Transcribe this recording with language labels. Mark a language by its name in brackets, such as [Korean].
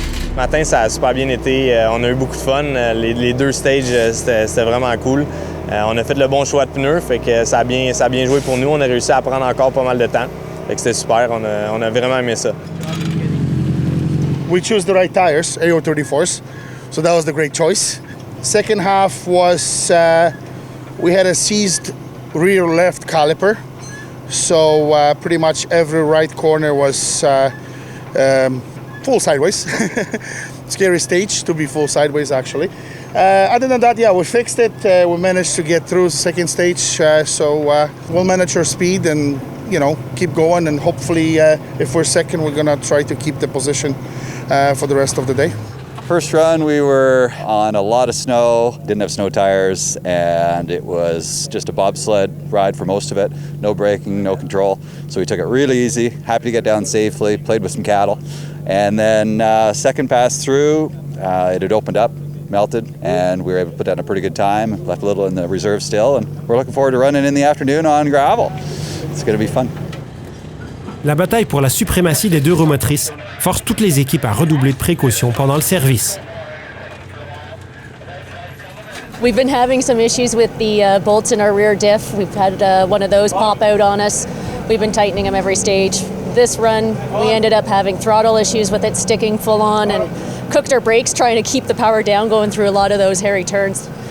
[French] Ce matin, ça a super bien été. On a eu beaucoup de fun. Les deux stages, c'était vraiment cool. On a fait le bon choix de pneus, fait que ça a bien joué pour nous. On a réussi à prendre encore pas mal de temps. Fait que c'était super. On a vraiment aimé ça. [English] We chose the right tires, AO34s, so that was the great choice. Second half was we had a seized rear left caliper, so pretty much every right corner was full sideways. Scary stage to be full sideways, actually. Other than that, yeah, we fixed it. We managed to get through the second stage, so we'll manage our speed and keep going. And hopefully, if we're second, we're gonna try to keep the position for the rest of the day. First run, we were on a lot of snow, didn't have snow tires, and it was just a bobsled ride for most of it. No braking, no control. So we took it really easy, happy to get down safely, played with some cattle. And then second pass through, it had opened up, melted, and we were able to put down a pretty good time, left a little in the reserve still, and we're looking forward to running in the afternoon on gravel. It's going to be fun. [French] La bataille pour la suprématie des deux roues motrices force toutes les équipes à redoubler de précautions pendant le service. [English] We've been having some issues with the bolts in our rear diff. We've had one of those pop out on us. We've been tightening them every stage. This run, we ended up having throttle issues with it sticking full on and cooked our brakes trying to keep the power down going through a lot of those hairy turns.